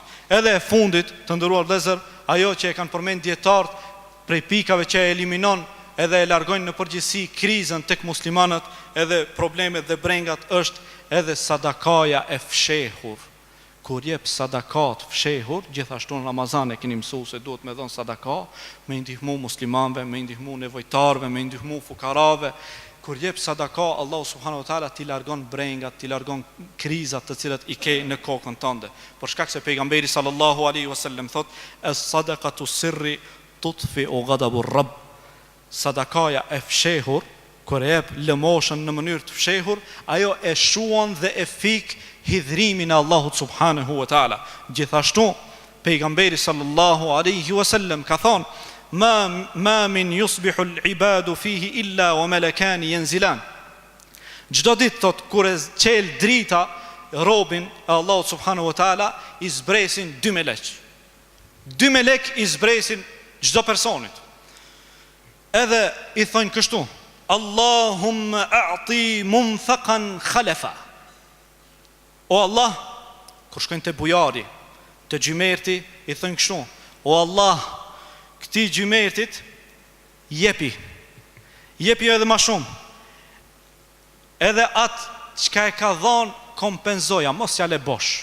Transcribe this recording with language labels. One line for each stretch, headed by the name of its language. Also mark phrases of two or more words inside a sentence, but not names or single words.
Albanian: Edhe e fundit, të nderuar vëllezër, ajo që e kanë përmend dietarët prej pikave që e eliminon edhe e largojnë në përgjithësi krizën tek muslimanët, edhe problemet dhe brengat, është edhe sadakaja e fshehur. Kur jep sadakat fshehur, gjithashtu në Ramazan e keni mësuar se duhet me dhënë sadaka, me ndihmu muslimanëve, me ndihmu nevojtarëve, me ndihmu fukarave. Kur jep sadaka, Allah
Arabic: سبحانه وتعالى
Albanian: ti largon brengat, ti largon krizat të cilat I ke në kokën tënde. Për shkak se pejgamberi
Arabic: صلى الله عليه وسلم
Albanian: thot:
Arabic: "الصدقة سرا تطفئ غضب الرب."
Albanian: Sadakaja e fshehur, kur e jep lëmoshën në mënyrë të fshehur, ajo e shuan dhe e fik hidhrimin e Allahut
Arabic: سبحانه وتعالى.
Albanian: Gjithashtu pejgamberi
Arabic: صلى الله عليه وسلم
Albanian: ka thonë:
Arabic: ما من يصبح العباد فيه إلا وملكان ينزلان.
Albanian: Çdo ditë thot kur e çel drita robin e Allahut
Arabic: سبحانه وتعالى,
Albanian: I zbresin dy melek. Dy melek I zbresin çdo personit. Edhe I thonë kështu:
Arabic: اللهم أعط منفقا خلفا.
Albanian: O Allah, kur shkojnë te bujari, te gjymerti, I thonë kështu: O Allah, këtij gjymertit jepi edhe më shumë. Edhe atë çka e ka dhënë kompenzoja, mos ja le bosh.